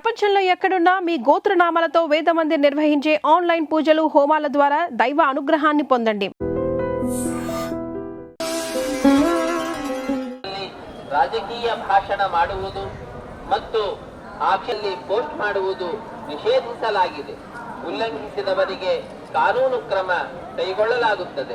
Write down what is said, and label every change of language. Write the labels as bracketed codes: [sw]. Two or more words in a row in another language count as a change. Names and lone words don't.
[te] ప్రపంచంలో ఎక్కడున్నా మీ గోత్రనామాలతో వేదమందిర్ నిర్వహించే ఆన్లైన్ పూజలు హోమాల ద్వారా దైవ అనుగ్రహాన్ని పొందండి. [kn] ರಾಜಕೀಯ ಭಾಷಣ ಮಾಡುವುದು ಮತ್ತು ಆಕ್ಷಲ್ಲಿ ಪೋಸ್ಟ್ ಮಾಡುವುದು ನಿಷೇಧಿಸಲಾಗಿದೆ. ಉಲ್ಲಂಘಿಸಿದವರಿಗೆ ಕಾನೂನು ಕ್ರಮ ಕೈಗೊಳ್ಳಲಾಗುತ್ತದೆ.